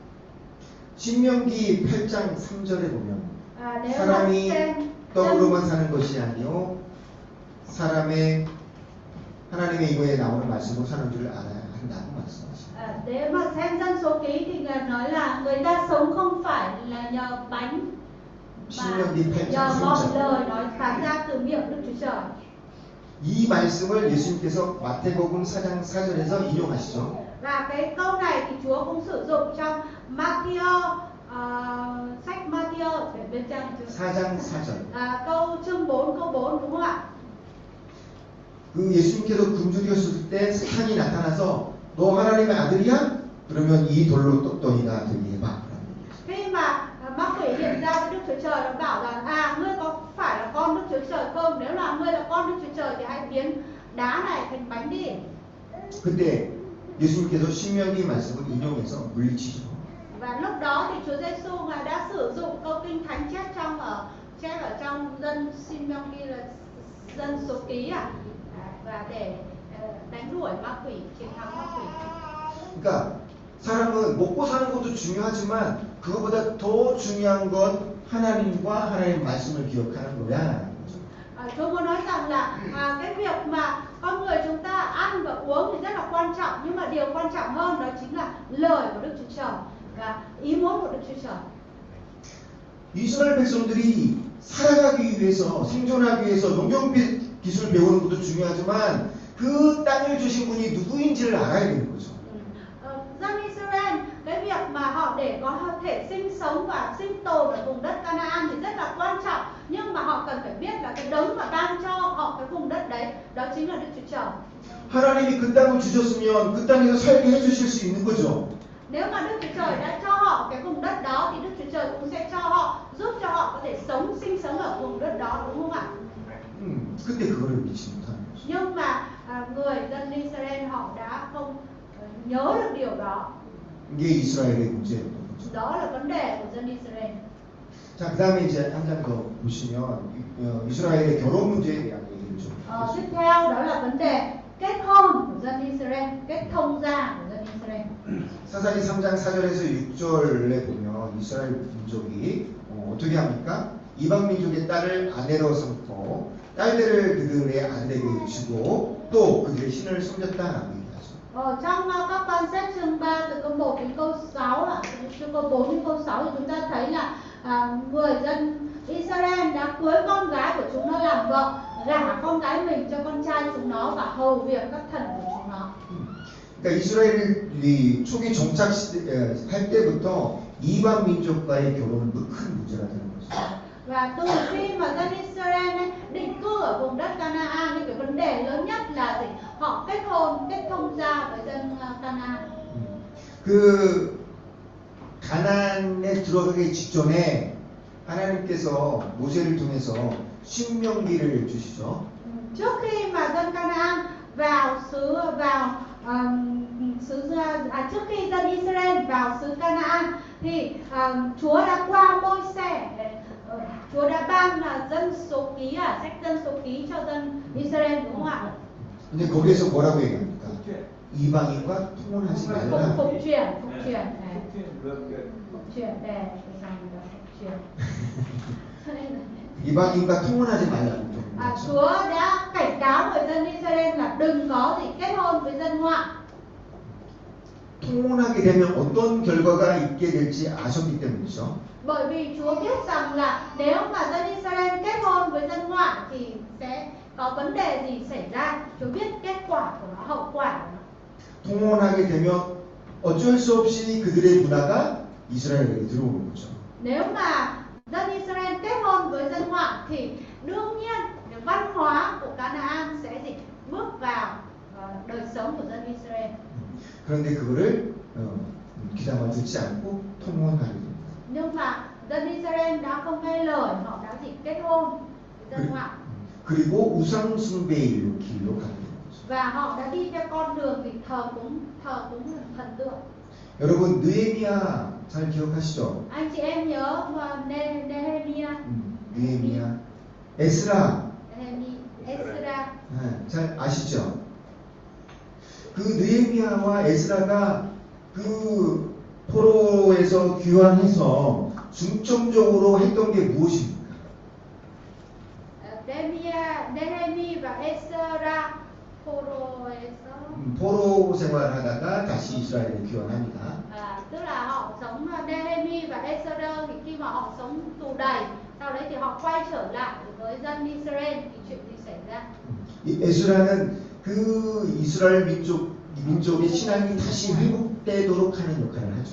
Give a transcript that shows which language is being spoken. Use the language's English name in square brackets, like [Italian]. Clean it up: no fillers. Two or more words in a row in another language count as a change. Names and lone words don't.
[Korean] 신명기 8장 3절에 보면 [Vietnamese] Nếu [Korean] 사람이 [Vietnamese] mà xem [Korean] 떡으로만 사는 것이 아니요 하나님의 이거에 나오는 말씀으로 사는 줄 알아야 한다고 말씀하십니다. [Vietnamese] nếu mà xem dân số ký thì Ngài nói là người ta sống không phải là nhờ bánh mà nhờ mọi lời nói phán ra từ miệng Đức Chúa Trời. [Korean] 이 말씀을 예수님께서 마태복음 4장 4절에서 인용하시죠. [Vietnamese] Và cái câu này thì Chúa cũng sử dụng trong Matthew sách Matthew để bên trang [Korean] 4장 4절. [Vietnamese] câu chương 4 câu 4 đúng không ạ? [Korean] 예수님께서 굶주렸을 때 사탄이 나타나서 너 하나님의 아들이야? 그러면 이 돌로 떡덩이가 되게 해봐. [Vietnamese] Khi mà ma quỷ hiện ra với Đức Chúa Trời nó bảo rằng ngươi có phải là con Đức Chúa Trời không? Nếu là ngươi là con Đức Chúa Trời thì hãy biến đá này thành bánh đi. [Korean] 그때 예수님께서 신명기 말씀을 인용해서 물리치죠. [Vietnamese] Và lúc đó thì Chúa Giêsu Ngài đã sử dụng câu kinh thánh chép ở trong dân Simeon là dân số ký và để đánh đuổi ma quỷ, chiến thắng ma quỷ. [Korean] 그러니까 사람은 먹고 사는 것도 중요하지만 그거보다 더 중요한 건 하나님과 하나님의 말씀을 기억하는 거야. [Vietnamese] Tôi muốn nói rằng là cái việc mà con người chúng ta ăn và uống thì rất là quan trọng, nhưng mà điều quan trọng hơn đó chính là lời của Đức Chúa Trời và ý muốn của Đức Chúa Trời. [Korean] 이스라엘 백성들이 살아가기 위해서 생존하기 위해서 농경 기술 배우는 것도 중요하지만 그 땅을 주신 분이 누구인지를 알아야 되는 거죠. [Vietnamese] Dân Israel cái việc mà họ để có thể sinh sống và sinh tồn ở vùng đất Canaan thì rất là quan trọng, nhưng mà họ cần phải biết là cái đấng mà ban cho họ cái vùng đất đấy, đó chính là Đức Chúa Trời. [Korean] 하나님이 그 땅을 주셨으면 그 땅에서 살게 해주실 수 있는 거죠. [Vietnamese] Nếu mà Đức Chúa Trời đã cho họ cái vùng đất đó thì Đức Chúa Trời cũng sẽ cho họ, giúp cho họ có thể sinh sống ở vùng đất đó, đúng không ạ? [Korean] 근데 그거를 믿지 못하는 거죠. [Vietnamese] Nhưng mà người dân Israel họ đã không nhớ được điều đó. [Korean] 이게 이스라엘의 문제였던 거죠. [Vietnamese] Đó là vấn đề của dân Israel. [Korean] 자, 그 다음에 이제 한 장 더 보시면 이스라엘의 결혼 문제에 대한 얘기를 좀 [Vietnamese] Tiếp theo đó là vấn đề kết hôn của dân Israel, kết thông gia của dân Israel. [Korean] 사사기 3장 4절에서 6절에 보면 이스라엘 민족이 어떻게 합니까? 이방 민족의 딸을 아내로 삼고 딸들을 그들의 아내에게 주고 또 그들의 신을 섬겼다라고 얘기하죠. [Vietnamese] Trong các quan sách chương 3 từ câu 1 đến câu 6 chương câu 4 đến câu 6 thì chúng ta thấy là người dân Israel đã cưới con gái của chúng nó làm vợ, gả con gái mình cho con trai chúng nó và hầu việc các thần của chúng nó. [Korean] 그러니까 이스라엘이 초기 정착할 때부터 이방 민족과의 결혼은 큰 문제가 되는 거죠. [Vietnamese] Và từ khi mà dân Israel định cư ở vùng đất Canaan thì cái vấn đề lớn nhất là gì? Họ kết thông gia với dân Canaan. [Korean] 그 가나안에 들어가기 직전에 하나님께서 모세를 통해서 신명기를 주시죠. [Vietnamese] Trước khi mà dân Canaan trước khi dân Israel vào xứ Canaan thì Chúa đã qua Môi-se, Chúa đã ban dân số ký, sách dân số ký cho dân Israel, đúng không ạ? [Korean] 근데 거기에서 뭐라고 얘기합니까? 이방인과 통혼하지 말라. [Vietnamese] Phục truyền. [Korean] 이방인과 통혼하지 말라고. [Vietnamese] Chúa đã cảnh cáo người dân Israel là đừng có gì kết hôn với dân ngoại. [Korean] 통혼하게 되면 어떤 결과가 있게 될지 아셨기 때문이죠. [Vietnamese] Bởi vì Chúa biết rằng là nếu mà dân Israel kết hôn với dân ngoại thì sẽ có vấn đề gì xảy ra. Chúa biết kết quả của nó, hậu quả của nó. [Korean] 통혼하게 되면 어쩔 수 없이 그들의 문화가 이스라엘에 들어오는 거죠. [Vietnamese] Nếu mà dân Israel kết hôn với dân ngoại thì đương nhiên cái văn hóa của Canaan sẽ bước vào đời sống của dân Israel. [Korean] 그런데 그거를 귀담아 듣지 않고 통혼하게 됩니다. [Vietnamese] Nhưng mà dân Israel đã không nghe lời, họ đã kết hôn với dân ngoại. [Korean] 그리고 우상 숭배의 길로 가게 됩니다. [Vietnamese] Và họ đã đi theo con đường thờ cúng thần tượng. [Korean] 여러분 느헤미야 잘 기억하시죠? [Vietnamese] Anh chị em nhớ Nehemiah, [Korean] 느헤미야, 에스라 잘 아시죠? 그 느헤미야와 에스라가 그 포로에서 귀환해서 중점적으로 했던 게 무엇입니까? [Vietnamese] Nehemiah và Ezra [Korean] 포로 생활하다가 다시 이스라엘에 귀환합니다. [Vietnamese] Tức là họ sống Nehemiah và Ezra thì khi mà họ sống tù đầy, sau đấy thì họ quay trở lại với dân Israel thì chuyện gì xảy ra? [Korean] 이 에스라는 그 이스라엘 민족의 신앙이 다시 회복되도록 하는 역할을 하죠.